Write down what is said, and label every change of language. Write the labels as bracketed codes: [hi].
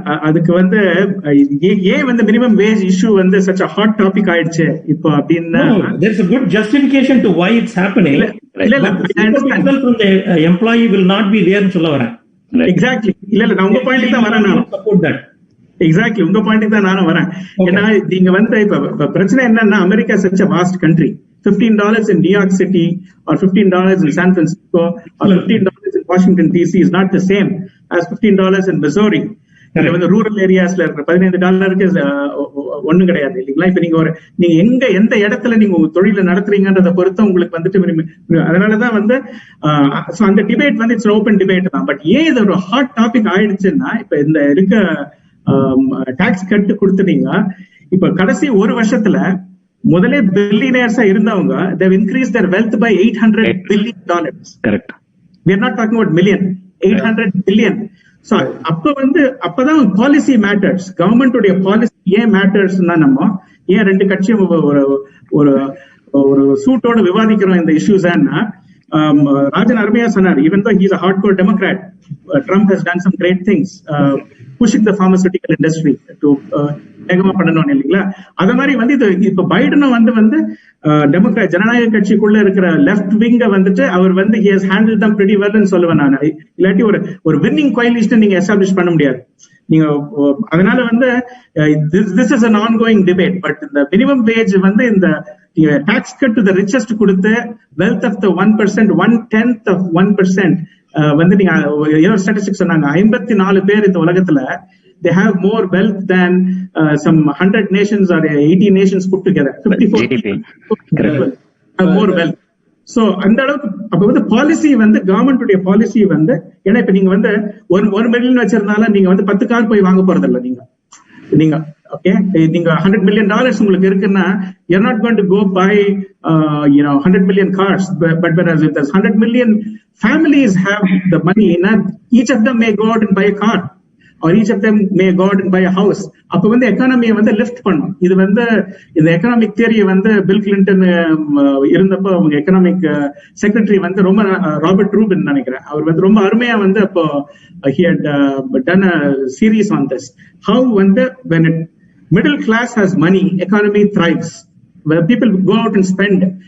[ta] அதுக்கு வந்து ஏன் வந்து மினிமம் வேஜ் இஷ்யூ வந்து [en] such a hot topic [ta] ஆயிடுச்சு இப்போ அப்படின்னா, [en] there's a good justification to why it's happening. [ta] இல்ல [en] from the employee will not be there [ta] ன்னு சொல்ல வரேன். எக்ஸாக்ட்லி. இல்ல நான் உங்க பாயிண்ட்க்கு தான் வரேன். நான் சப்போர்ட் தட். எக்ஸாக்ட்லி உங்க பாயிண்ட்க்கு தான் நானும் வரேன். ஏன்னா நீங்க வந்து இப்ப பிரச்சனை என்னன்னா, America [en] such a vast country. $15 in New York City or $15 in San Francisco or $15 in Washington DC is not the same as $15 in Missouri. [ta] இது வந்து ரூரல் ஏரியாஸ்ல இருக்கிற $15க்கு ஒண்ணும் கிடையாது இல்லைங்களா? இப்ப நீங்க எந்த இடத்துல நீங்க தொழில நடத்துறீங்கன்றத பொறுத்து உங்களுக்கு வந்துட்டு, அதனாலதான் வந்து அந்த டிபேட் வந்து இட்ஸ் ஓப்பன் டிபேட் தான். பட் ஏன் இது ஒரு ஹாட் டாபிக் ஆயிடுச்சுன்னா, இப்ப இந்த இருக்க டாக்ஸ் கட்டு கொடுத்துட்டீங்க. இப்ப கடைசி ஒரு வருஷத்துல முதலே பில்லியனர்ஸா இருந்தவங்க [en] they have increased their wealth by $800 billion. Correct. We are not talking about million, 800 billion. [ta] So அப்பதான் பாலிசி மேட்டர்ஸ். கவர்மெண்ட் உடைய பாலிசி ஏன் மேட்டர்ஸ்னா, நம்ம ஏன் ரெண்டு கட்சியும் ஒரு ஒரு சூட்டோட விவாதிக்கிறோம் இந்த இஷ்யூஸ்னா, ராஜன் அருமையா சொன்னார், [en] even though he is a hardcore Democrat, Trump has done some great things, pushing the pharmaceutical industry to [ta] வேகமா பண்ணணும் இல்லைங்களா. அத மாதிரி வந்து இது இப்ப பைடனும் வந்து டெமோக்ராட் ஜனநாயக கட்சிக்குள்ள இருக்கிற லெஃப்ட் விங்க வந்துட்டு அவர் வந்து [en] he has handled them pretty well [ta] ன்னு சொல்லுவேன் நான். இல்லாட்டி ஒரு வின்னிங் கோயலிஷன் நீங்க எஸ்டாப்ளிஷ் பண்ண முடியாது நீங்க. அதனால வந்து [en] this is an ongoing debate, but [ta] இந்த மினிமம் வேஜ் வந்து இந்த tax cut to the richest கொடுத்து வெல்த் ஆஃப் தி 1%, 1/10 of 1% வந்து நீங்க ஏதோ ஸ்டாட்டிஸ்டிக்ஸ் சொன்னாங்க, 54 பேர் இந்த உலகத்துல [en] they have more wealth than some 100 nations or 80 nations put together. 54 people have more wealth. [ta] So அந்த அளவுக்கு அப்ப வந்து பாலிசி வந்து கவர்மெண்ட் பாலிசி வந்து, ஏன்னா இப்ப நீங்க வந்து ஒரு மில்லியன் வச்சிருந்தாலும் நீங்க வந்து 10 கார் போய் வாங்க போறது இல்ல. நீங்க ஓகே, நீங்க [en] $100 million [ta] உங்களுக்கு இருக்குன்னா [en] you're not going to go buy 100 million cars, but whereas if there's 100 million families have the money, each of them may go out and buy a car or each of them may go out and buy a house. [ta] அப்ப வந்து எக்கானமியை வந்து lift பண்ணும். இது வந்து இந்த economic தியரியை வந்து bill Clinton இருந்தப்போ அவங்க எக்கனாமிக் செக்ரட்டரி வந்து ரொம்ப ராபர்ட் ரூபின் நினைக்கிறேன், அவர் வந்து ரொம்ப அருமையா வந்து அப்போ [en] he had done a series on this, how [ta] வந்து [en] when middle class has money, economy thrives, where people go out and spend.